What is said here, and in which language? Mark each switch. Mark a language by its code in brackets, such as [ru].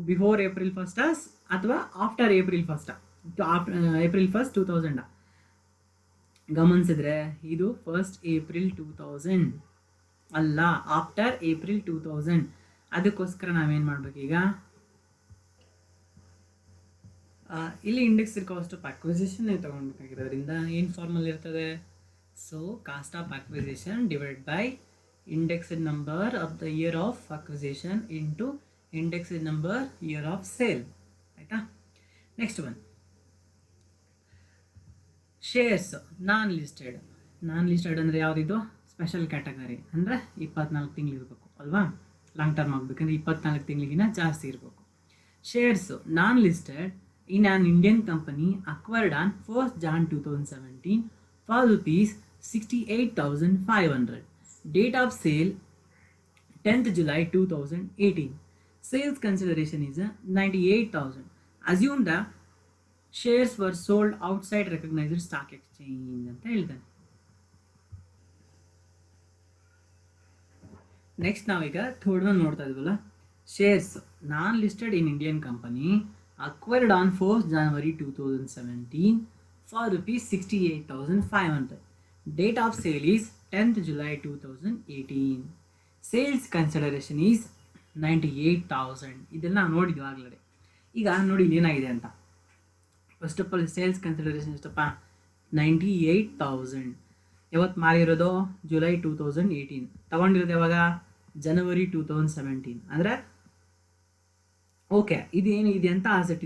[kn] Before April 1st ಅಥವಾ after April 1st? April 1st 2000 ಗಮನಿಸಿದ್ರೆ ಇದು 1st April 2000 ಅಲ್ಲ, ಆಫ್ಟರ್ April 2000. ಅದಕ್ಕೋಸ್ಕರ ನಾವೇನು ಮಾಡಬೇಕು ಈಗ? ಇಲ್ಲಿ ಇಂಡೆಕ್ಸ್ಡ್ ಕಾಸ್ಟ್ ಆಫ್ ಅಕ್ವಿಸಿಷನ್ ತೊಗೊಳ್ಬೇಕಾಗಿರೋದ್ರಿಂದ ಏನು ಫಾರ್ಮಲ್ ಇರ್ತದೆ? [en] So cost of acquisition divide by indexed number of the year of acquisition into indexed number year of sale. ಆಯಿತಾ? [kn] ನೆಕ್ಸ್ಟ್ ಒನ್, ಶೇರ್ಸ್ ನಾನ್ listed ಅಂದರೆ ಯಾವುದಿದು? Special category. ಅಂದರೆ 24 ತಿಂಗಳು ಇರಬೇಕು ಅಲ್ವಾ? ಲಾಂಗ್ ಟರ್ಮ್ ಆಗಬೇಕಂದ್ರೆ 24 ತಿಂಗಳಿಗಿನ ಜಾಸ್ತಿ ಇರಬೇಕು. [en] Shares non listed in an Indian company acquired on 1st Jan 2017 for rupees 68,500. Date of sale 10th July 2018. Sales consideration is 98,000. Assume the shares were sold outside recognized stock exchange [kn] ಅಂತ ಹೇಳ್ತಾನೆ. [en] next [kn] ನಾವೀಗ [en] third one [kn] ನೋಡ್ತಾ ಇದ್ವಲ್ಲ, [en] Shares non listed in Indian company acquired on 1st January 2017 for rupees 68,500. Date of sale is 10th July 2018. Sales consideration is 98,000. [kn] ಇದೆಲ್ಲ ನೋಡಿದ್ವಿ ಆಗಲೇ. ಈಗ ನೋಡಿ ಏನಾಗಿದೆ ಅಂತ. First of all sales consideration ಎಷ್ಟಪ್ಪ? 98,000. ಯಾವತ್ತು ಮಾರಿರೋದು? ಜುಲೈ 2018. ತಗೊಂಡಿರೋದು ಯಾವಾಗ? ಜನವರಿ 2017. ಅಂದರೆ ಓಕೆ, ಇದೇನು ಇದೆ ಅಂತ ಅಸೆಟ್?